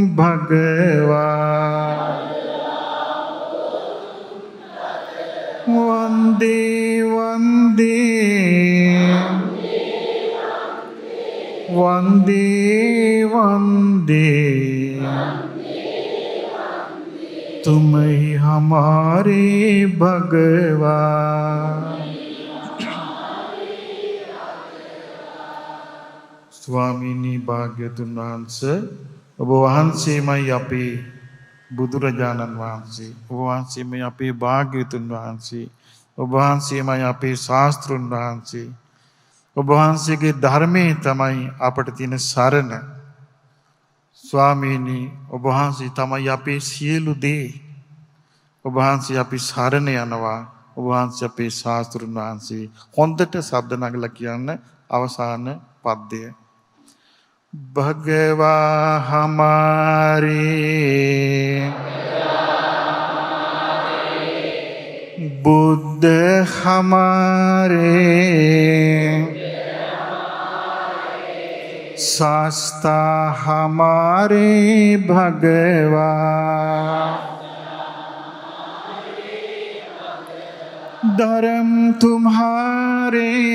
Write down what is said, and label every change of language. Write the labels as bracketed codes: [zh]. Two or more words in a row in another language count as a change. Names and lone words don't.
[hi] भगवा वंदे वंदे वंदे वंदे तुम ही हमारे भगवान। [si] ස්වාමීනි භාග්‍යවතුන් වහන්සේ ඔබ වහන්සේමයි අපේ බුදුරජාණන් වහන්සේ ඔබ වහන්සේමයි අපේ භාග්‍යවතුන් වහන්සේ ඔබ වහන්සේමයි අපේ ශාස්ත්‍රුන් වහන්සේ ඔබ වහන්සේගේ ධර්මයේ තමයි අපට තියෙන සරණ ස්වාමීනි ඔබ වහන්සේ තමයි අපේ සියලු දේ ඔබ වහන්සේ අපි සරණ යනවා ඔබ වහන්සේ අපේ ශාස්ත්‍රුන් වහන්සේ හොඳට ශබ්ද නගලා කියන්න අවසාන පද්‍යය [hi] भगवा हमारे बुद्ध हमारे शास्ता हमारे भगवा धर्म तुम्हारे